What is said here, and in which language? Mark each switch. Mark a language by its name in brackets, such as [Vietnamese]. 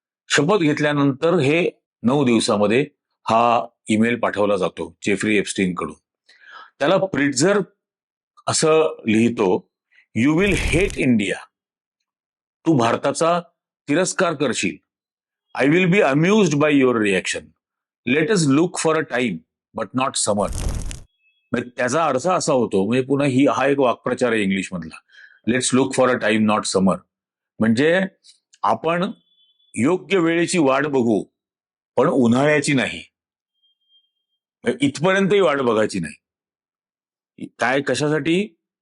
[Marathi] शपथ घेतल्यानंतर हे 9 दिवसामध्ये हा ईमेल पाठवला जातो जेफ्री एप्स्टीन कडून. त्याला प्रिट्झगर असं लिहितो, [English] You will hate India. [Marathi] तू भारताचा तिरस्कार करशील. [English] I will be amused by your reaction. Let us look for a time but not summer. [Marathi] त्याचा अर्थ असा होतो, म्हणजे पुन्हा हा एक वाक्प्रचार आहे इंग्लिश मधला, [English] Let's look for a time not summer. [Marathi] म्हणजे आपण योग्य वेळेची वाट बघू, पण उन्हाळ्याची नाही. इथपर्यंतही वाट बघायची नाही. काय, कशासाठी?